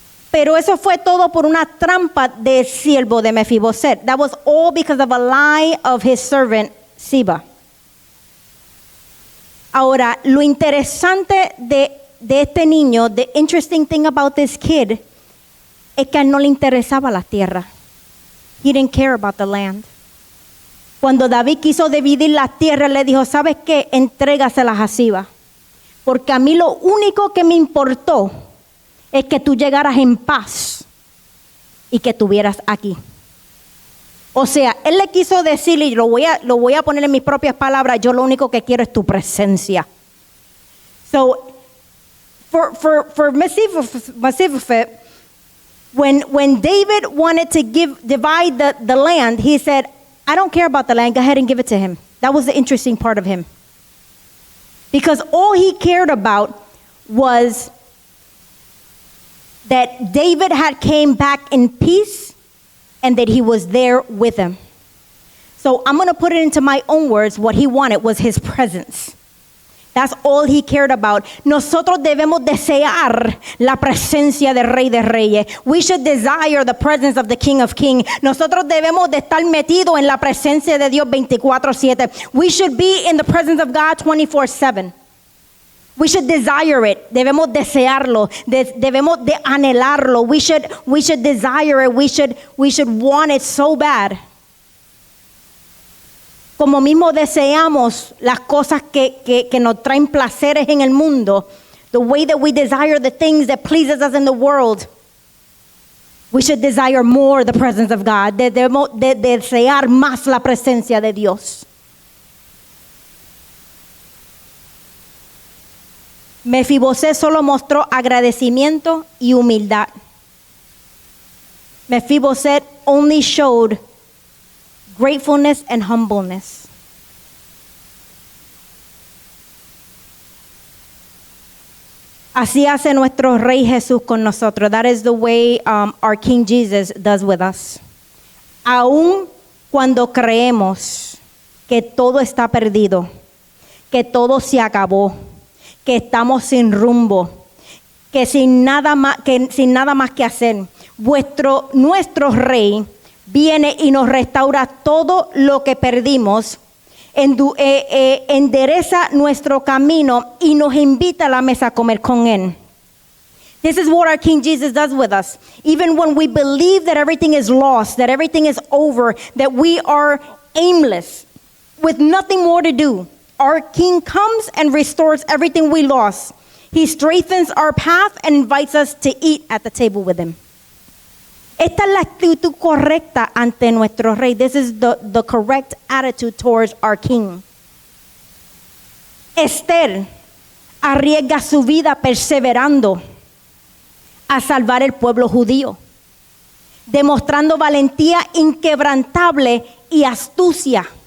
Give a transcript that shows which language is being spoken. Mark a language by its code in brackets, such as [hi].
[es] Pero eso fue todo por una trampa del siervo de Mefiboset. [en] That was all because of a lie of his servant Siba. [es] Ahora, lo interesante de este niño, [en] the interesting thing about this kid, [es] es que a él no le interesaba la tierra. [en] He didn't care about the land. [es] Cuando David quiso dividir la tierra, le dijo, ¿sabes qué? Entrégaselas a Siba. Porque a mí lo único que me importó es que tú llegaras en paz y que estuvieras aquí. O sea, él le quiso decir, y lo voy a poner en mis propias palabras, yo lo único que quiero es tu presencia. [en] So, for Mephibosheth, when David wanted to divide the land, he said, I don't care about the land, go ahead and give it to him. That was the interesting part of him. Because all he cared about was that David had came back in peace and that he was there with him. So I'm going to put it into my own words. What he wanted was his presence. That's all he cared about. [es] Nosotros debemos desear la presencia del Rey de Reyes. [en] We should desire the presence of the King of Kings. [es] Nosotros debemos de estar metidos en la presencia de Dios 24/7. [en] We should be in the presence of God 24/7. We should desire it. [es] Debemos desearlo. Debemos de anhelarlo. [en] We should desire it. We should want it so bad. [es] Como mismo deseamos las cosas que nos traen placeres en el mundo, [en] the way that we desire the things that pleases us in the world, we should desire more the presence of God. [es] Debemos de desear más la presencia de Dios. Mefiboset solo mostró agradecimiento y humildad. [en] Mefiboset only showed gratefulness and humbleness. [es] Así hace nuestro Rey Jesús con nosotros. [en] That is the way our King Jesus does with us. [es] Aun cuando creemos que todo está perdido, que todo se acabó, que estamos sin rumbo, que sin nada más que hacer, nuestro Rey viene y nos restaura todo lo que perdimos, endereza nuestro camino y nos invita a la mesa a comer con Él. [en] This is what our King Jesus does with us. Even when we believe that everything is lost, that everything is over, that we are aimless, with nothing more to do, our King comes and restores everything we lost. He strengthens our path and invites us to eat at the table with Him. [es] Esta es la actitud correcta ante nuestro Rey. [en] This is the correct attitude towards our King. [es] Esther arriesga su vida perseverando a salvar el pueblo judío, demostrando valentía inquebrantable y astucia.